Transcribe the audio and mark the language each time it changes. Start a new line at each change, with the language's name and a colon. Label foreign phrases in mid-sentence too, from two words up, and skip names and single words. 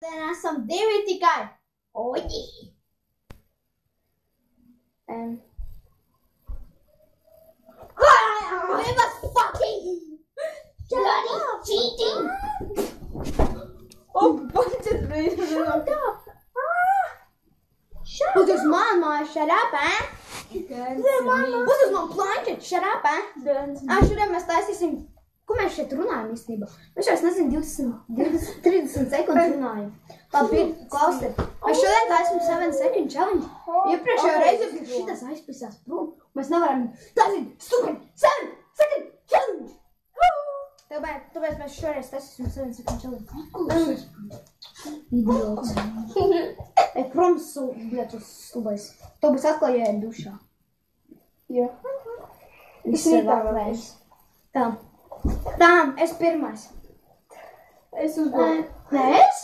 Latvian: šodien esam divi tikai. Oģi!
English: It was fucking bloody cheating! Oh, bunches of Shut up! Shut up! This is my mom, shut up, eh? This is my planšet, shut up, eh?
Latvian: Šodien mēs taisīsim, ko mēs šeit runājam īstenībā? Mēs šeit, nezinu, 30 sekundes runājam. Labi, klausiet. Mēs šodien taisīsim
English: 7 second challenge.
Latvian: Iepriekšējā reize, kad šitas aizpisās prom, mēs nevaram taisīt
English: stupid 7 second challenge.
Latvian: Tāpēc mēs šoreiz taisīsim
English: 7 second challenge.
Latvian: Idiots. Protams, bļet, uz stubais. To būs atkal jāiet dušā. Jā. Viss ir vēlēs. Tā, es pirmais. Es uzdodu. Nē, es?